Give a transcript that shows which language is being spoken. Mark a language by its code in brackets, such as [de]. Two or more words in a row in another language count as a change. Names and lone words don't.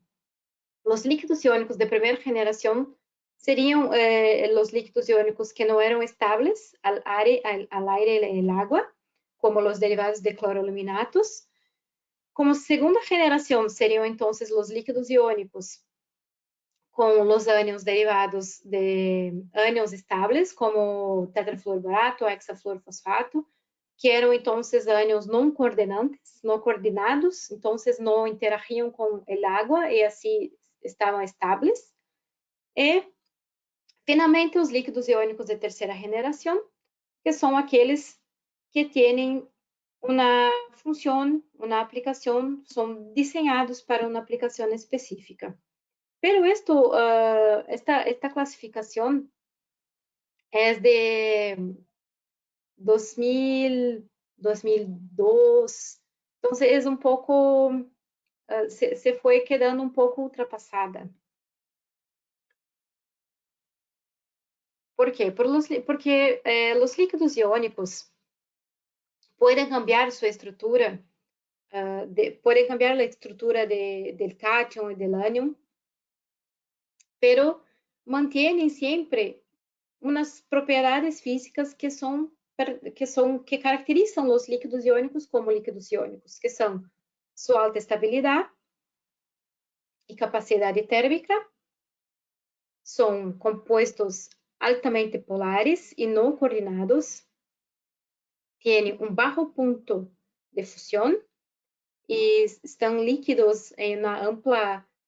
[es] Los líquidos iónicos de primera generación serían los líquidos iónicos que no eran estables al aire y el agua, como los derivados de cloroaluminatos. Como segunda generación serían entonces los líquidos iónicos con los ânions derivados de ânions estables, como tetrafluorborato, hexafluorfosfato, [pt] que eram entonces ânions não coordenantes, não coordenados, [es] entonces no interagían con el agua y así estaban estables. [pt] E, finalmente, os líquidos iónicos de terceira generação, que são aqueles que têm uma função, uma aplicação, são desenhados para uma aplicação específica. [es] Pero esta clasificación es de 2000, 2002, entonces es un poco, se fue quedando un poco ultrapassada. ¿Por qué? Porque los líquidos iónicos pueden cambiar su estructura, pueden cambiar la estructura del cátion y del anion, pero mantienen siempre unas propiedades físicas [pt] que caracterizam os líquidos iônicos como líquidos iônicos, que são sua alta estabilidade e capacidade térmica, são compostos altamente polares e não coordenados, têm baixo ponto de fusão e estão líquidos em uma ampla